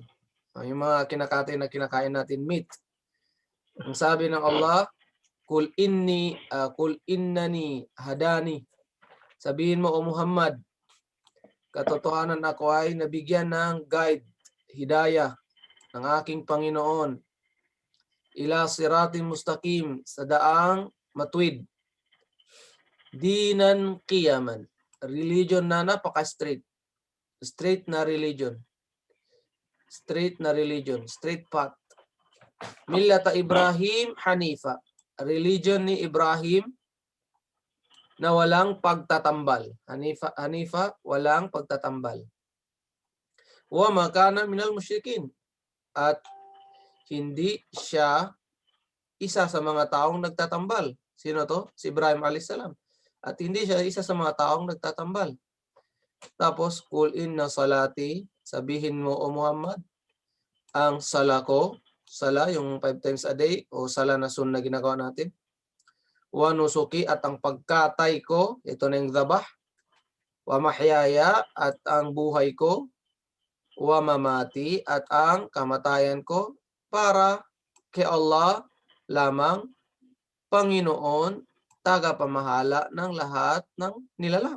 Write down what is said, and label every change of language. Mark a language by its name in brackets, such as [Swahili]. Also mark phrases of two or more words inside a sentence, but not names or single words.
[Filipino] Yung mga kinakatay na kinakain natin, meat. Ang sabi ng Allah, [Arabic] قل إنني هداني. [Filipino] Sabihin mo, O Muhammad, katotohanan ako ay nabigyan ng guide, hidayah ng aking Panginoon. [Arabic] إلى صراط مستقيم, [Filipino] sa daang matuwid. [Arabic] دينا قيما. [Filipino] Religion na napaka-straight. [English] Straight na religion. Straight na religion. Straight path. [Arabic] ملة إبراهيم حنيفا. [Filipino] Religion ni Ibrahim na walang pagtatambal. Hanifa, walang pagtatambal. [Arabic] وما كان من المشركين. [Filipino] At hindi siya isa sa mga taong nagtatambal. Sino to? Si Ibrahim a.s. At hindi siya isa sa mga taong nagtatambal. Tapos, [Arabic] قل إن صلاتي, [Filipino] sabihin mo, O Muhammad, ang sala ko, sala yung 5 [English] times a day, [Filipino] o sala na sunna ginagawa natin, [Arabic] ونسكي, [Filipino] at ang pagkatay ko, ito na yung dhabah, [Arabic] ومحياي, [Filipino] at ang buhay ko, [Arabic] ومماتي, [Filipino] at ang kamatayan ko, para kay Allah lamang, Panginoon, tagapamahala ng lahat ng nilalang.